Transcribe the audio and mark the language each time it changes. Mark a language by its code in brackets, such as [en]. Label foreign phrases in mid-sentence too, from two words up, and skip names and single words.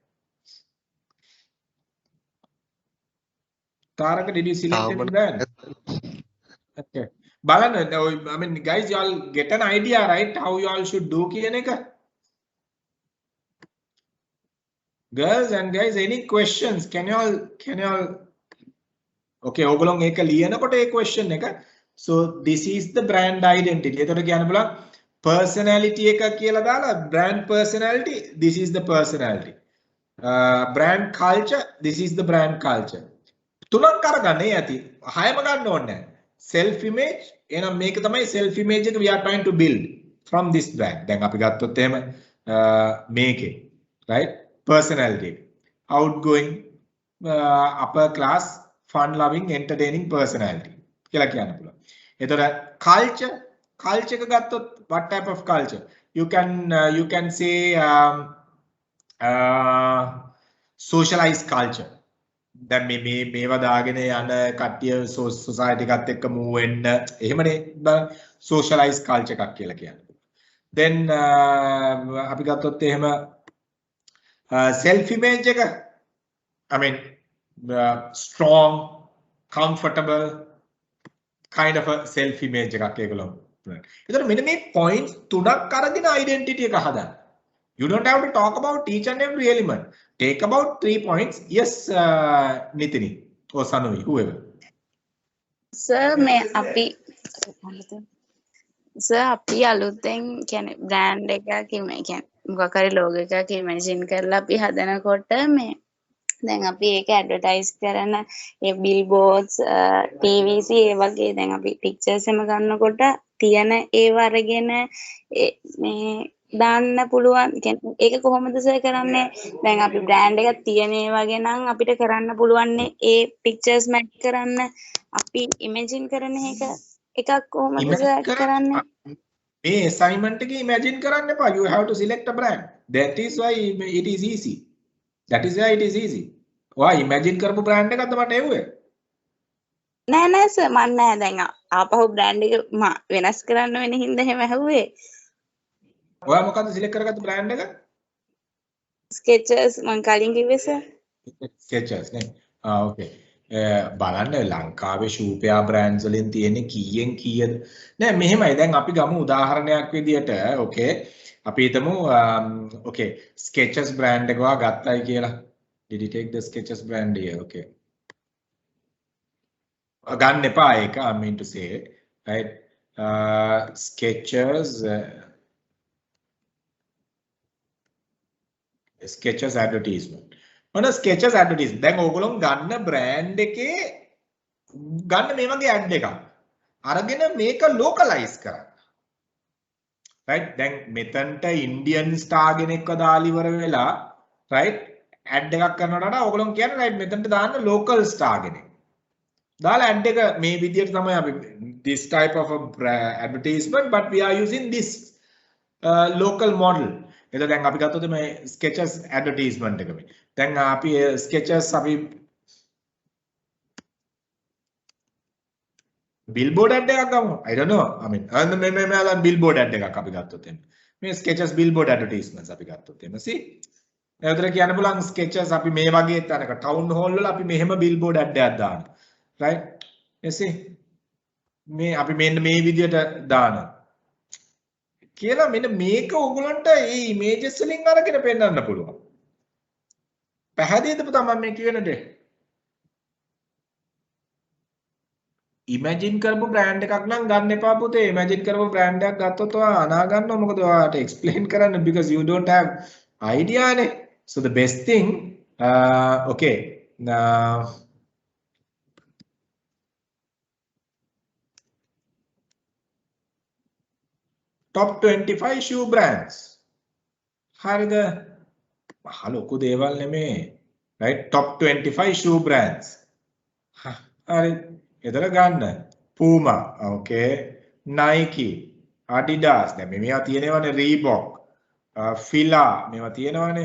[en] Taraka, did you select any brand? Okay. Balan, guys, you all get an idea, right? How you all should do kiyaneka? Girls and guys, any questions? Can you all Okay, [si] ඕගොල්ලෝ ඒක ලියනකොට ඒ question එක. [en] So this is the brand identity. [si] එතකොට කියන්න පුළුවන් personality එක කියලා දාලා [en] brand personality, this is the personality. Brand culture, this is the brand culture. [si] තුනක් අරගන්න ඇති. හයම ගන්න ඕනේ නැහැ. [en] Self image, [si] එහෙනම් මේක තමයි [en] self image එක we are trying to build from this brand. [si] දැන් අපි ගත්තොත් එහෙම මේකේ [en] right personality, outgoing, upper class, fun loving, entertaining personality [si] කියලා කියන්න පුළුවන්. [en] එතකොට culture [si] එක ගත්තොත් [en] what type of culture? You can say socialized culture. [si] දැන් මේවා දාගෙන යන කට්ටිය society එකත් එක්ක move වෙන්න එහෙමනේ [en] socialized culture [si] එකක් කියලා කියන්නේ. [en] Then [si] අපි ගත්තොත් එහෙම [en] self image එක I mean strong, comfortable kind of a self image [si] එකක් ඒගොල්ලෝ. ඒතර මෙන්න මේ points තුනක් අරගෙන identity එක හදන්න. [en] You don't have to talk about each and every element. Take about 3 points. Yes, Nitini or Sanui, whoever. Sir, [si] අපි අලුතෙන් කියන්නේ බ්‍රෑන්ඩ් එකක් කියන්නේ මොකක් හරි ලෝගෝ එකක් ඉමේජින් කරලා අපි හදනකොට මේ දැන් අපි ඒක ඇඩ්වර්ටයිස් කරන ඒ [en] billboards TVC [si] ඒ වගේ දැන් අපි පික්චර්ස් එම ගන්නකොට තියෙන ඒව අරගෙන මේ දාන්න පුළුවන්. කියන්නේ ඒක කොහොමද සර් කරන්නේ? දැන් අපි බ්‍රෑන්ඩ් එකක් තියෙන ඒ වගේ නම් අපිට කරන්න පුළුවන් ඒ පික්චර්ස් මැච් කරන්න අපි ඉමේජින් කරන එකක් කොහොමද සර් කරන්නේ? මේ assignment එකේ imagine කරන්න එපා. [en] You have to select a brand. That is why it is easy. That is why it is easy. [si] ඔයා imagine කරපු brand එකක්ද මට එව්වේ? නෑ සර් මම නෑ දැන් ආපහු බ්‍රෑන්ඩ් එක වෙනස් කරන්න වෙන හින්දා එහෙම ඇහුවේ. ඔයා මොකද්ද select කරගත්ත brand එක? Skechers මම කලින් කිව්වේ සර්. Skechers නේ. Okay. බලන්න ලංකාවේ [en] shoe pair brands [si] වලින් තියෙන්නේ කීයෙන් කීයද? නෑ මෙහෙමයි දැන් අපි ගමු උදාහරණයක් විදියට okay අපි හිතමු okay Skechers brand එක ඔයා ගත්තයි කියලා. [en] Did you take the Skechers brand here? Okay. [si] ගන්න එපා ඒක [en] I mean to say right Skechers advertisement. [si] මොන Skechers advertisement. දැන් ඕගොල්ලෝ ගන්න brand එකේ ගන්න මේ වගේ ad එකක්. අරගෙන මේක localize කරන්න. right දැන් මෙතනට [en] Indian star [si] කෙනෙක්ව දාලා ඉවර වෙලා right ad එකක් කරනකොට වඩා ඕගොල්ලෝ කියන්නේ right මෙතනට දාන්න [en] local star [si] කෙනෙක්. දාලා ad එක මේ විදියට තමයි අපි [en] this type of a advertisement but we are using this local model. [si] එතකොට දැන් අපි ගත්තොත් මේ Skechers advertisement එක මේ. දැන් අපි Skechers අපි billboard ad එකක් ගමු. [en] I don't know. I mean [si] මේ [en] billboard ad [si] එකක් අපි ගත්තොත් එන්නේ. මේ Skechers [en] billboard advertisements [si] අපි ගත්තොත් එන්නේ. see? එතකොට කියන්න පුළුවන් Skechers අපි මේ වගේ තැනක town hall වල අපි මෙහෙම [en] billboard ad [si] එකක් දානවා. [en] right? you see? [si] මේ අපි මෙන්න මේ විදියට දානවා. කියලා මෙන්න මේක ඕගලන්ට මේ ඉමේජස් වලින් අරගෙන පෙන්නන්න පුළුවන්. පැහැදිලිද පුතා මම මේ කියන දේ? ඉමේජින් කරපු බ්‍රෑන්ඩ් එකක් නම් ගන්න එපා පුතේ. ඉමේජින් කරපු බ්‍රෑන්ඩ් එකක් ගත්තොත් ඔයා අනා ගන්නවා මොකද ඔයාට එක්ස්ප්ලেইন කරන්න [en] because you don't have idea [si] නේ. [en] So the best thing okay top 25 shoe brands. [si] හරිද? මහ ලොකු දේවල් නෙමේ. [en] right top 25 shoe brands. හරි. [si] එතන ගන්න. Puma, okay. Nike, Adidas. දැන් මේවා තියෙනවනේ Reebok, Fila මේවා තියෙනවනේ.